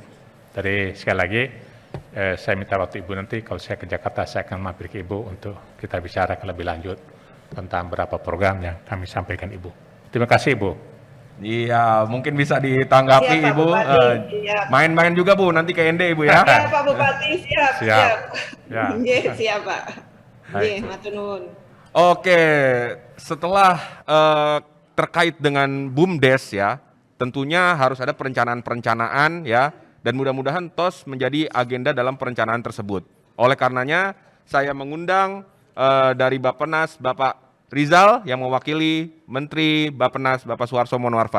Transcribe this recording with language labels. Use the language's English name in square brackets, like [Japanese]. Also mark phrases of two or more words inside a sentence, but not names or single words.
[Indonesian] Jadi sekali lagi saya minta waktu Ibu nanti kalau saya ke Jakarta saya akan mampir ke Ibu untuk kita bicara lebih lanjut tentang beberapa program yang kami sampaikan Ibu. Terima kasih Ibu. Iya, mungkin bisa ditanggapi Siap, Pak Ibu. Bupati, siap. Main-main juga Bu nanti ke Ende Ibu ya. Ya Pak Bupati, siap. Ya. [Javanese] Nggih, [Indonesian] siap Pak. [Javanese] Nggih, matur nuwun. [Indonesian] Oke, setelah terkait dengan BUMDes ya, tentunya harus ada perencanaan ya, dan mudah-mudahan TOS menjadi agenda dalam perencanaan tersebut. Oleh karenanya, saya mengundang dari Bappenas Bapak Rizal yang mewakili Menteri Bappenas Bapak Suharto Monoarfa.